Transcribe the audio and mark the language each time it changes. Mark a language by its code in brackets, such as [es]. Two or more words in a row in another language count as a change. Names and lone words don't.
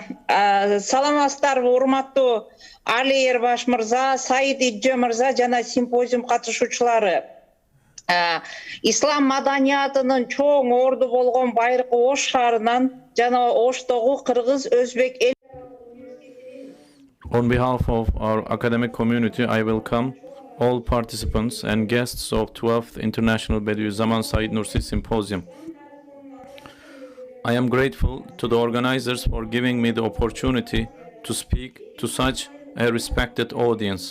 [ky] Саламатсыздар, урматтуу Али Ербаш мырза, Саид Иджи мырза жана симпозиум катышуучулары. Ислам маданиятынын чоң орду болгон Байыркы Ош шаарынан жана Оштогу Кыргыз-Өзбек эл. [en] On behalf of our academic community, I welcome all participants and guests of 12th International Bediuzzaman Said Nursi Symposium. I am grateful to the organizers for giving me the opportunity to speak to such a respected audience.